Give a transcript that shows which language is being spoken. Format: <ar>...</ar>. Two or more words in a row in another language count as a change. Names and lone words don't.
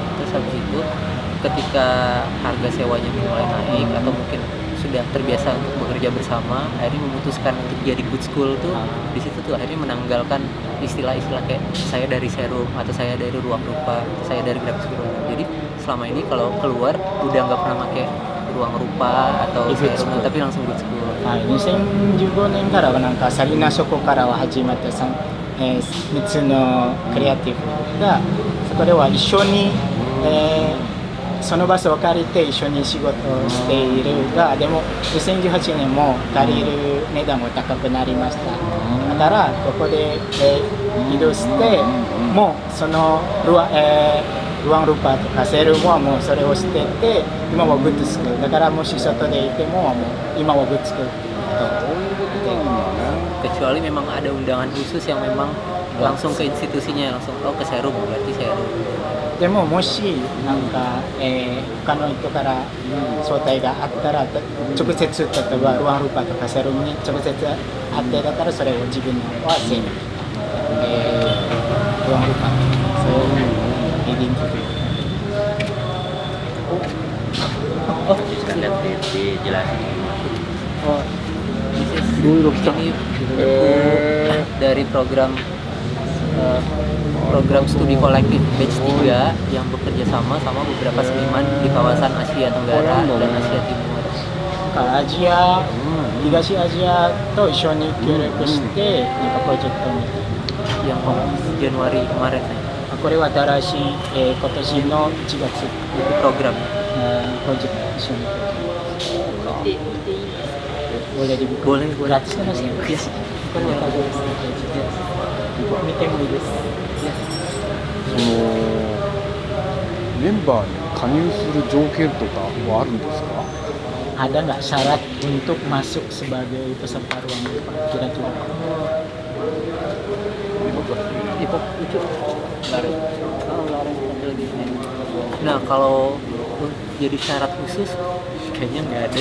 <id>Terus habis itu ketika harga sewanya mulai naik atau mungkin sudah terbiasa untuk bekerja bersama, akhirnya memutuskan untuk jadi</id> <en>good school</en> <id>tuh di situ tuh akhirnya menanggalkan istilah-istilah kayak saya dari serum atau saya dari ruang rupa, saya dari grafis ruang. Jadi selama ini kalau keluar udah nggak pernah pakai ruang rupa atau serum tapi langsung</id> <en>good school.</en> <ja>2015 年からはなんかサリナそこからは始まった3つのクリエイティブがそこでは一緒に、その場所を借りて一緒に仕事をしているが、でも2018年も借りる値段も高くなりました。だからここで、移動してもうそのruang rupa とかセルムはもうそれを捨てて今はグッドスクールだからもし外でいても今はグッドスクール</ja> <id>kecuali memang ada undangan khusus yang memang langsung ke institusinya langsung ke serum berarti serum.</id> <ja>でももしなんか、他の人から招待があったら直接例えばルアンルパとかセルムに直接あってだったらそれを自分はセルム、ルアンルパそういうイデンティティ</ja> <id>Oh, lihat dijelasin. Oh, ini dari program studi kolektif batch 3 yang bekerja sama beberapa seniman di kawasan Asia Tenggara dan Asia Timur.</id> <ja>アジア、東アジアと一緒に協力してなんかプロジェクトみたいな</ja> <id>yang Januari kemarin nih.</id> <ja>これは新しい、今年の1月</ja> <id>Itu program.</id> <ja>プロジェクト一緒に</ja> <id>boleh dibuka Boleh. gratis kan mas?</id> <en>Yes.</en> <ja>これはgratis見てもいいですそのメンバーに加入する条件とかはあるんですか？</ja> <id>ada nggak syarat untuk masuk sebagai peserta ruang rupa kira-kira? Nah kalau jadi syarat khusus kayaknya nggak ada.</id>